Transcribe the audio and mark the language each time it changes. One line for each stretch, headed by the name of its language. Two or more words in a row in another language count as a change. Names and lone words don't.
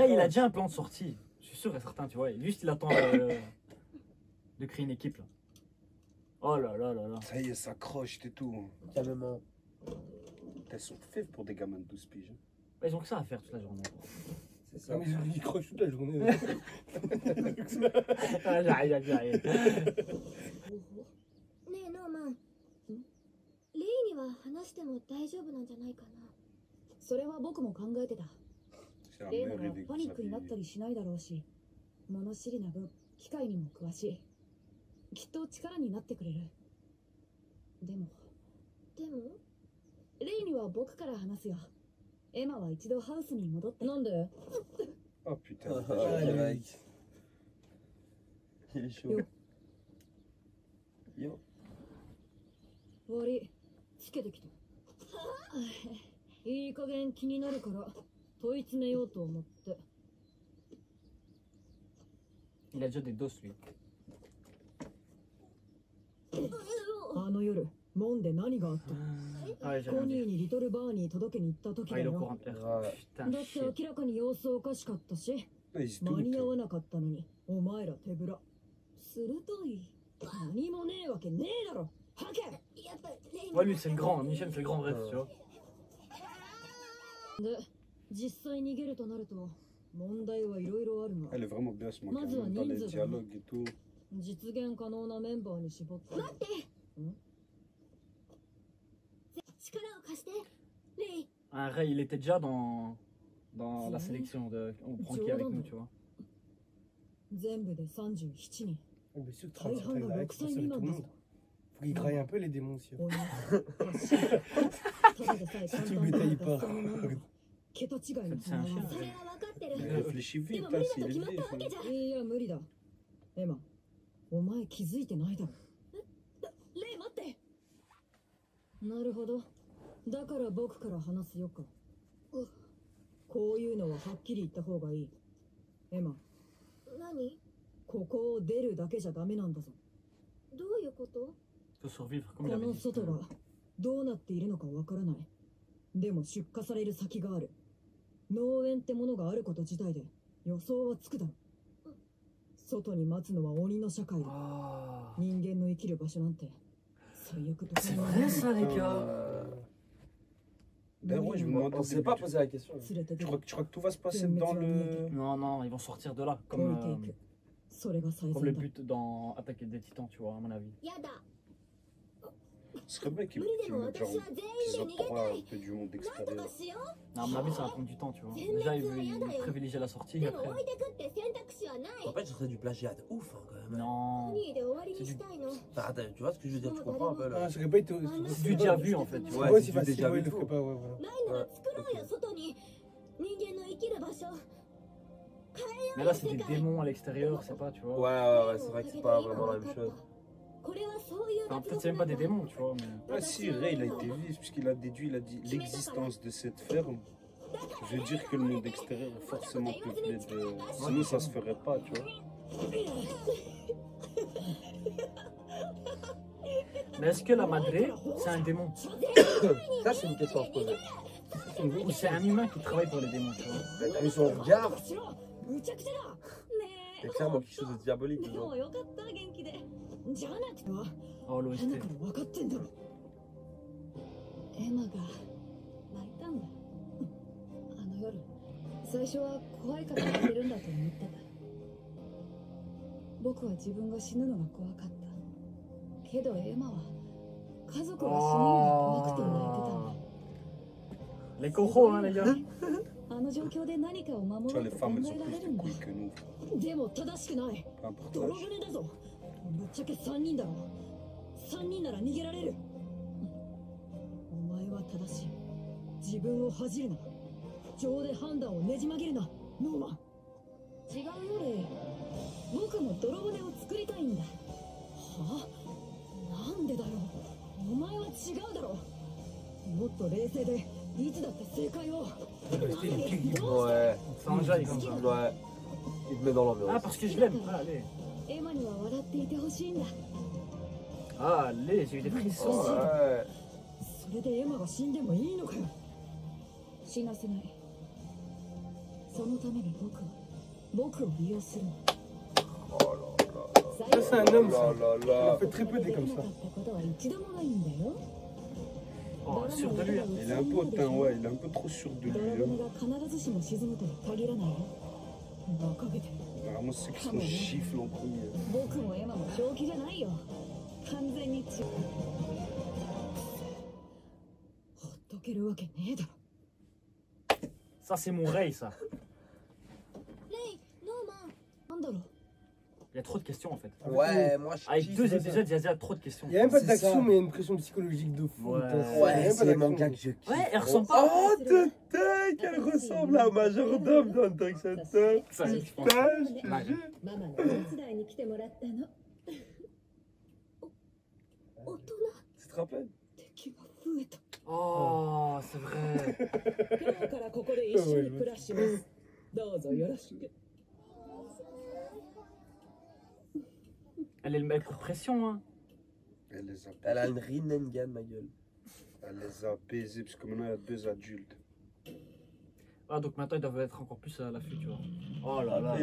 French: Ray, il a déjà un plan de sortie. Je suis sûr et certain, tu vois. Juste, il attend de créer une équipe, là. Oh là là là là. Ça y est, ça croche et tout. Calmement. Elles sont faibles pour des gamins de 12 piges. Ils ont que ça à faire toute la journée. C'est ça. Ah, mais il croche toute la journée. Ah, j'arrive, j'arrive.
Japanese: ねえノーマンレイには話しても大丈夫なんじゃないかなそれは僕も考えてた
French: C'est la
Japanese: レイな
French: meilleure
Japanese: ら
French: idée
Japanese: パ
French: que
Japanese: ニ
French: vous
Japanese: ックになった
French: avez.
Japanese: りしないだろうし物知りな分機械にも詳しいきっと力になってくれるでもレイには僕から話すよエマは一度ハウスに戻ってなんで
French: Oh putain. Ah, déjà. direct. Il est chaud. Yo.
Japanese: 悪いつけてきたいい加減気になるから問い詰めようと思って
French: Il a déjà des doses, lui.
Japanese: あの夜モンで何があった
French: Ah ouais, j'ai
Japanese: コ
French: rien
Japanese: ニー
French: dit.
Japanese: にリトルバーに届けに行った時
French: Ah,
Japanese: だ
French: il est au
Japanese: よ
French: courant de Ouais. Putain,
Japanese: だって
French: shit.
Japanese: 明らかに様子おかしかったし
French: Ah, il se
Japanese: 間に合
French: doute.
Japanese: わなかったのにお前ら手ぶら鋭い何もねえわけねえだろはけやっぱレイ
French: Ouais, lui, c'est le grand. Michel, c'est le grand rêve, tu vois.
Japanese: で実際逃げるとなると問題はいろいろあるが
French: Elle est vraiment bien ce manga. Moi, je vois Dans les Ninja, dialogues et tout.
Japanese: 実現可能なメンバーに絞って待って力を貸してレイ
French: Un Ray, il était déjà dans la sélection. On prend qui avec nous, tu vois.
Japanese: 全部で37人
French: Bien sûr, 37 ans, il a qui tout le monde. Faut qu'il graille un peu les démons aussi. Si tu bétailles pas. C'est un chien. Il réfléchit vite, hein, s'il est vif. Hein.
Japanese: いや無理だエマお前気づいてないだろレイ待ってなるほどだから僕から話すよかこういうのははっきり言った方がいいエマ何ここを出るだけじゃダメなんだぞどういうこと
French: Faut survivre,
Japanese: こ
French: comme il avait
Japanese: の
French: dit.
Japanese: 外がどうなっているのかわからないでも出荷される先がある農園ってものがあること自体で予想はつくだろ外に待つのは鬼の社会だ
French: Ah.
Japanese: 人間の生きる場所なんて最悪ど
French: C'est
Japanese: こにも
French: vrai ça, les gars. D'ailleurs, ouais, je me demande On au s'est début pas du- posé la question.
Japanese: 連れて
French: Tu
Japanese: 出
French: crois,
Japanese: る
French: tu crois que tout va se passer dans le. Non, non, ils vont sortir de là.
Japanese: 置いていくそれが最
French: Comme le
Japanese: 善だ
French: but dans Attaque des Titans, tu vois, à mon avis.
Japanese: やだ
French: Ce serait bien qu'ils
Japanese: 無理でも
French: mettent genre
Japanese: 私は全員で
French: qu'ils
Japanese: 逃げた
French: octroient
Japanese: い
French: un peu du monde
Japanese: なんとか
French: extérieur.
Japanese: しよ
French: Non, à mon avis, ça va prendre du temps, tu vois. Déjà, ils privilégient la sortie,
Japanese: うで
French: après.
Japanese: も置いてくって選択肢はない
French: En fait, ce serait du plagiat de ouf hein, quand même. Non.
Japanese: 2位で終わりにしたいの
French: Enfin, attends, tu vois ce que je veux dire, tu comprends un peu là. Ah, ça aurait pas été. C'est du déjà vu, en fait, tu vois. Ouais, Ouais, c'est c'est du facile, déjà ouais, vu il le ferait tout. pas, ouais, voilà.
Japanese: ないなら作ろうよ外に人間の生きる場所
French: Mais là, c'est des démons à l'extérieur, c'est pas, tu vois. Ouais, c'est vrai que c'est pas vraiment la même chose.
Japanese: これはそういう
French: Enfin, peut-être c'est même pas des démons, tu vois. Mais... Ah si, Ray, il a été vif, puisqu'il a déduit, il a dit l'existence de cette ferme veut dire que le monde extérieur est forcément peuplé de. Sinon, ça se ferait pas, tu vois. Mais est-ce que la madré, c'est un démon? Ça, c'est une question à se poser. Ou c'est un humain qui travaille pour les démons, tu vois? T'as vu son regard?
Japanese: むちゃくちゃだね
French: C'est clairement quelque chose de diabolique
Japanese: で
French: dedans.
Japanese: もよかった元気でじゃなくては
French: Oh,
Japanese: 花
French: l'OST.
Japanese: から分かってんだろエマが泣いたんだあの夜最初は怖いから泣いてるんだと思ってた僕は自分が死ぬのが怖かったけどエマは家族が死ぬのが怖くて泣いてたんだ
French: Les cochons, hein, les gars.
Japanese: あの状況で何かを守
French: Tu
Japanese: ろ
French: vois,
Japanese: う
French: les
Japanese: と考
French: femmes, elles
Japanese: え
French: ont
Japanese: られ
French: plus
Japanese: る
French: de
Japanese: んだ
French: couilles que nous.
Japanese: でも正しくない
French: Peu importe
Japanese: 泥
French: l'âge.
Japanese: 船だぞぶっちゃけ3人だろ3人なら逃げられるお前は正しい自分を恥じるな情で判断をねじ曲げるなノーマン違うよレイ僕も泥船を作りたいんだはあなんでだよお前は違うだろもっと冷静でいつだって正解を
French: Ouais, Ça enjaille comme ça. ouais. Il te met dans Ah, l'ambiance. parce que je l'aime. Ah, allez.
Japanese: エマには笑っていてほしいんだ
French: Ah, allez, j'ai eu des frissons. Ouais.
Japanese: それでエマが死んでもいいのかよ死なせないそのために僕を利用するの
French: Oh là là. Ça, c'est un homme, ça. Oh là Il là. a fait très peu des comme ça.
Japanese: できなかったことは一度もないんだよ
French: Oh, sûr de lui. Hein. Il est un peu hautain, ouais, il est un peu trop sûr de
Japanese: 泥
French: lui.
Japanese: 船
French: Hein.
Japanese: が必ずしも沈むとは限らないよ馬鹿げて
French: Vraiment, c'est que son gifle en premier.
Japanese: 僕もエマも正気じゃないよ完全に違うほっとけるわけねえだろ
French: Ça, c'est mon Ray, ça.
Japanese: レイノーマンなんだろう
French: Il y a trop de questions, en fait. Ouais, moi je Avec kiffe 2 ça. épisodes, il y a déjà trop de questions. Il y a même pas C'est d'action, ça. mais il y a une pression psychologique de fou. Ouais. Putain, il y a Ouais, même pas c'est les d'action. mangas que je kiffe. Ouais, elle ressemble pas. Oh, putain, qu'elle ressemble à Majordome dans Attack on Titan. Ça, je pense. Putain, je te Ouais. jure.
Japanese: ママの手伝いに来てもらったの大人
French: Tu te rappelles?
Japanese: 敵が増えた
French: Oh, c'est vrai.
Japanese: 今日からここで一緒に暮らしますどうぞよろしく
French: Elle est le mec pour pression, hein. Elle les a, Elle a une Rinnegan, ma gueule. elle les a baisés, parce que maintenant il y a 2 adultes. Ah, donc maintenant, ils doivent être encore plus à l'affût, tu vois. Oh là là.